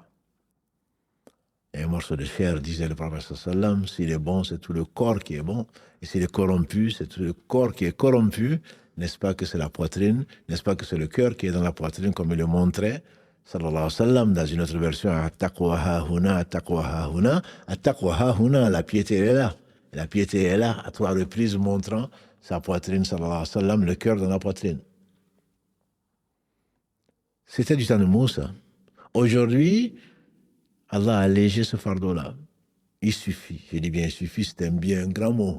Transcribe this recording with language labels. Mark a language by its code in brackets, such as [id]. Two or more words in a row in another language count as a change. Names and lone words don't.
[fr] Et un morceau de chair, disait le prophète sallam, s'il est bon, c'est tout le corps qui est bon, et s'il est corrompu, c'est tout le corps qui est corrompu. N'est-ce pas que c'est la poitrine, n'est-ce pas que c'est le cœur qui est dans la poitrine, comme il le montrait, [ar] صلى الله عليه وسلم, [fr] dans une autre version, [ar] التقوى هاهنا، التقوى هاهنا، التقوى هاهنا, [fr] la piété est là. La piété est là, à 3 reprises, montrant sa poitrine, [ar] صلى الله عليه وسلم, [fr] le cœur dans la poitrine. C'était du temps de Moussa. Aujourd'hui, Allah a allégé ce fardeau-là. Il suffit. Je dis bien il suffit, c'est un bien un grand mot.